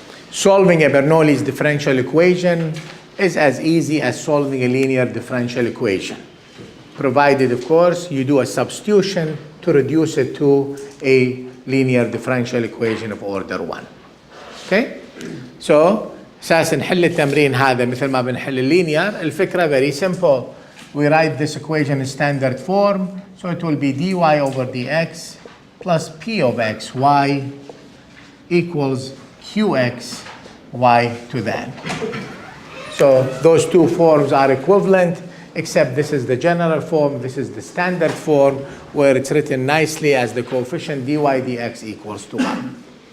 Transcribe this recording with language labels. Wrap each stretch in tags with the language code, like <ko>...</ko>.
<en>Solving a Bernoulli's differential equation is as easy as solving a linear differential equation, provided, of course, you do a substitution to reduce it to a linear differential equation of order 1. Okay? So,</en> <ar>أساس نحل التمرين هذا مثل ما بنحل اللينير. الفكرة</ar> <en>very simple. We write this equation in standard form, so it will be dy over dx plus p of x y equals qx y to the n. So those two forms are equivalent, except this is the general form, this is the standard form, where it's written nicely as the coefficient dy dx equals to 1.</en>